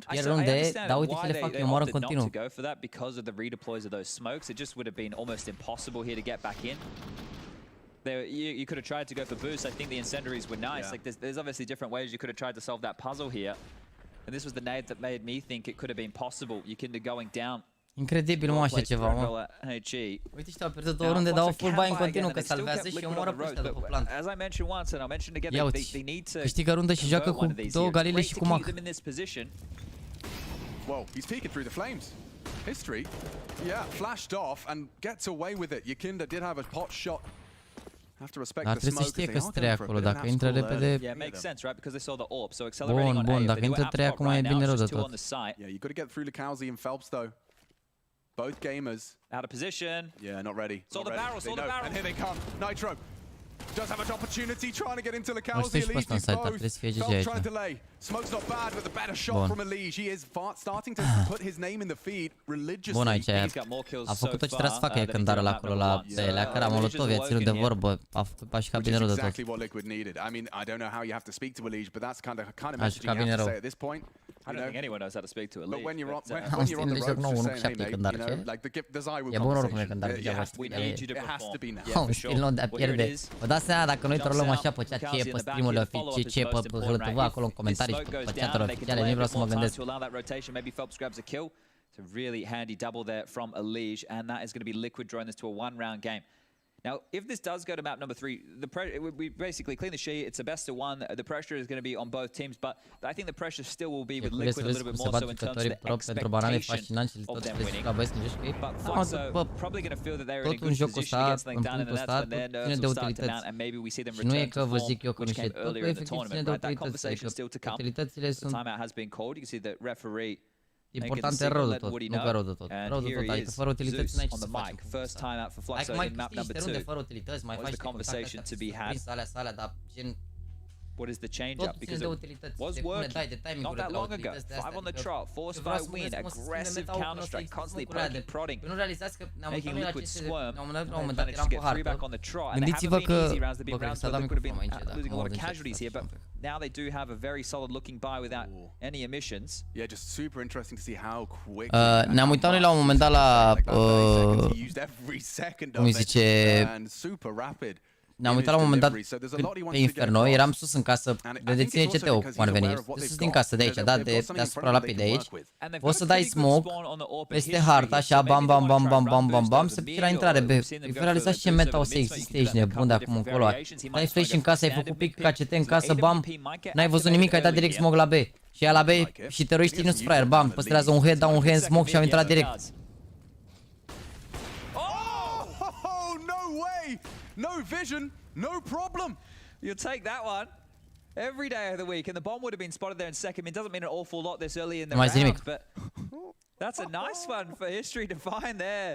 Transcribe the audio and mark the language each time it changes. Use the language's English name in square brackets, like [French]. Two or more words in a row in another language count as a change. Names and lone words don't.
[English] I understand why they opted not to go for that because of the redeploys of those smokes. It just would have been almost impossible here to get back in. You could have tried to go for boost. I think the incendiaries were nice. Yeah. Like there's obviously different ways you could have tried to solve that puzzle here. And this was the nade that made me think it could have been possible. Yikinda going down. [Romanian] Incredibil, mă, așa ceva, mă. Uite, și-au pierdut o rundă, dau full buy în continuu, că salvează și omoară pe ăștia după plant. Ia uite, câștigă rundă și joacă cu 2 galile și cu Mac. [English] Whoa, he's peeking through the flames. History, yeah, flashed off and gets away with it. Yikinda did have a pot shot. Have to respect the smoke. [Romanian] Trebuie să știe că sunt 3 acolo, dacă intră repede. [English] Yeah, makes sense, right? Because they saw the orb, so accelerating on A. [Romanian] Bun, dacă intră 3 acum e bine rău de tot. [English] Yeah, you got to get through Locauzi and Phelps though. Both gamers. Out of position. Yeah, not ready. Saw the barrel, saw the barrel. And here they come. Nitro does have an opportunity trying to get into Locauzi. Elish both. Phelps trying to delay. Smoke's not bad, but the better shot from Elish. He is starting to put his name in the feed religiously. [Romanian] Bun, aici a făcut tot ce trebuia să facă când are acolo la Belea, care a molotov, i-a ținut de vorbă, a făcut pași cabinerul de tot. [English] Exactly what Liquid needed. I mean, I don't know how you have to speak to Elish, but that's kind of messaging you have to say at this point. I don't think anyone knows how to speak to Elish. But when you're on the ropes, just saying, hey mate, you know, like the desire will conversation. We need you to perform. It has to be now. [Romanian] Un stil nou de a pierde. Vă dați seama dacă noi trolăm așa pe ceea ce e pe stream-urile oficiale, ce e pe HLTV acolo în comentarii și pe chat-urile oficiale, nu vreau să mă gândesc. [English] Maybe Phelps grabs a kill. It's a really handy double there from Elish, and that is going to be Liquid drawing this to a 1-round game. Now, if this does go to map number 3, we basically clean the sheet. It's a best of 1. The pressure is going to be on both teams, but I think the pressure still will be with Liquid a little bit more so in terms of the expectation of them winning. But Fluxo probably going to feel that they're in a good position to get something done, and that's when their nerves will start to mount, and maybe we see them return to form, which came earlier in the tournament. Right? That conversation is still to come. The timeout has been called. You can see the referee. [Romanian] Important e rău de tot, nu că rău de tot. Rău de tot, adică fără utilități n-ai ce să faci. Hai mai câștigi niște runde fără utilități, mai faci niște alea, dar gen... [English] What is the change up? Because it was working not that long ago. 5 on the trot, forced by win, aggressive counter strike, constantly poking, prodding, making Liquid squirm, and managed to get 3 back on the trot. And they haven't been easy rounds. They've been rounds where Liquid have been losing a lot of casualties here, but now they do have a very solid looking buy without any emissions. Yeah, just super interesting to see how quick. [Romanian] Ne-am uitat noi la un moment dat la cum îi zice, ne-am uitat la un moment dat pe Inferno, eram sus în casă, vedeți CT-ul cum ar veni, de sus din casă de aici, da, deasupra lapid de aici, o să dai smoke peste harta, așa, bam, bam, bam, bam, bam, bam, bam, să pici la intrare, bă, realizați ce meta o să existe, ești nebun de acum încolo, dai flash în casă, ai făcut pic KCT în casă, bam, n-ai văzut nimic, ai dat direct smoke la B, și ea la B, și teroriștii nu-ți fraier, bam, păstrează un head, dau un hand smoke și au intrat direct. [English] No vision, no problem. You'll take that one every day of the week, and the bomb would have been spotted there in second. It doesn't mean an awful lot this early in the round, but that's a nice one for history to find there.